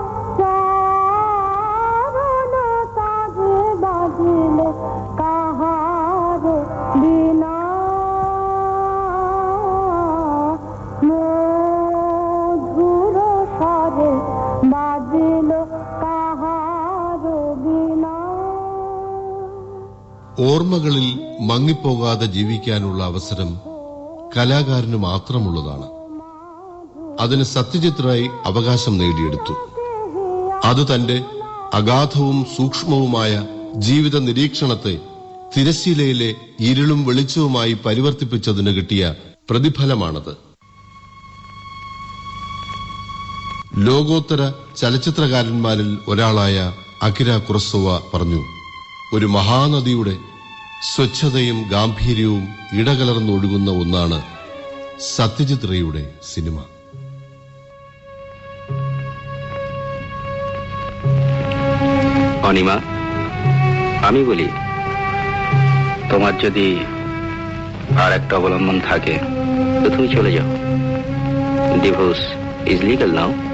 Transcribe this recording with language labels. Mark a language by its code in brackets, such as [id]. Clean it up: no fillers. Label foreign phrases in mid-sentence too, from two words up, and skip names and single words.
[bn] চরণ সাধে বাজিলো কাহারো বীণা, মধুর স্বরে বাজিলো কাহারো বীণা. [ml] ഓർമ്മകളിൽ മങ്ങിപ്പോകാതെ ജീവിക്കാനുള്ള അവസരം കലാകാരന് മാത്രമുള്ളതാണ്. അതിന് സത്യജിത് റായ് അവകാശം നേടിയെടുത്തു. അത് തന്റെ അഗാധവും സൂക്ഷ്മവുമായ ജീവിത നിരീക്ഷണത്തെ തിരശ്ശീലയിലെ ഇരുളും വെളിച്ചവുമായി പരിവർത്തിപ്പിച്ചതിന് കിട്ടിയ പ്രതിഫലമാണത്. ലോകോത്തര ചലച്ചിത്രകാരന്മാരിൽ ഒരാളായ അകിര കുറസോവ പറഞ്ഞു, ഒരു മഹാനദിയുടെ സ്വച്ഛതയും ഗാംഭീര്യവും ഇടകലർന്നൊഴുകുന്ന ഒന്നാണ് സത്യജിത് റേയുടെ സിനിമ. [bn] অনিমা, আমি বলি, তোমার যদি আর একটা অবলম্বন থাকে তো তুমি চলে যাও। [en] Divorce is legal now.